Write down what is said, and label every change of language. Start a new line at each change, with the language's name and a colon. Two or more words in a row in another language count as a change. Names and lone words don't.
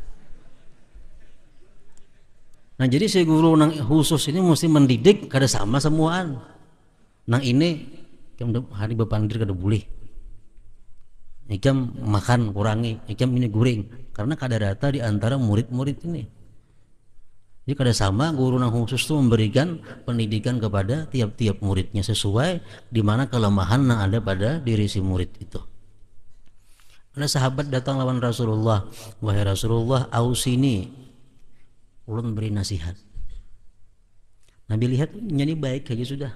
Banjar: Nah, jadi si guru nang khusus ini mesti mendidik kada sama semuaan. Nang ini hari bepandir kada boleh. Ikam makan kurangi, ikam ini guring, karena kada rata di antara murid-murid ini. Jadi kada sama guru nang khusus itu memberikan pendidikan kepada tiap-tiap muridnya sesuai di mana kelemahan yang ada pada diri si murid itu. Ada sahabat datang lawan Rasulullah, wahai Rasulullah, ausini, ulun beri nasihat. Nabi lihat nyanyi baik aja sudah.